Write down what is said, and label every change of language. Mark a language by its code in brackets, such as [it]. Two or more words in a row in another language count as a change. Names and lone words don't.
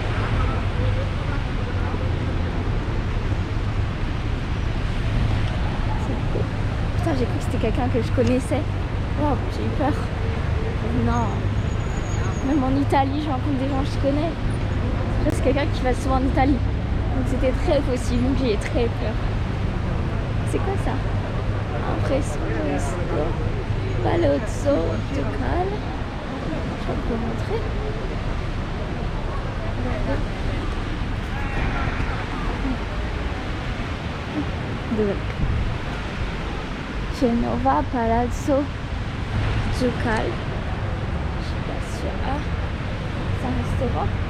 [fr] C'est beau. Putain, j'ai cru que c'était quelqu'un que je connaissais. Wow, j'ai eu peur. Non. Même en Italie, je rencontre des gens que je connais. C'est quelqu'un qui va souvent en Italie. Donc c'était très possible, donc j'ai très peur. C'est quoi ça? Impressioniste. Palazzo Ducale. Je vais vous montrer. Genova Palazzo Ducale. Je suis pas sûre. Ah, c'est un restaurant.